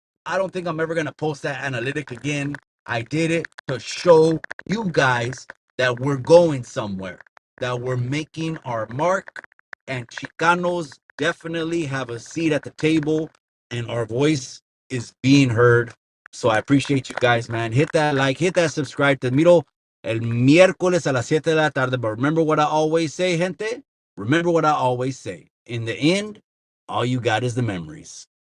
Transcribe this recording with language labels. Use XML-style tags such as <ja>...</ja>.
<en>I don't think I'm ever going to post that analytic again. I did it to show you guys that we're going somewhere, that we're making our mark, and Chicanos definitely have a seat at the table, and our voice is being heard. So I appreciate you guys, man. Hit that like, hit that subscribe.</en> <es>Te miro el miércoles a las 7 de la tarde.</es> <en>But remember what I always say, gente. Remember what I always say. In the end, all you got is the memories.</en>